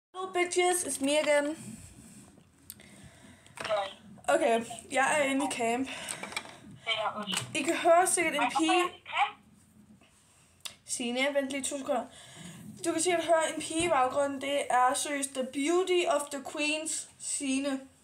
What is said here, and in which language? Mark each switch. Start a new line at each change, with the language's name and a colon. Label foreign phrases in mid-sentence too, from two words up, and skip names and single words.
English: bitches, it's me again.
Danish: Okay, jeg er inde i camp. I kan høre sikkert en pige... Signe, vent lige 2 sekunder. Du kan sikkert høre en pige i baggrunden. Det er seriøst The Beauty of the Queens, Signe.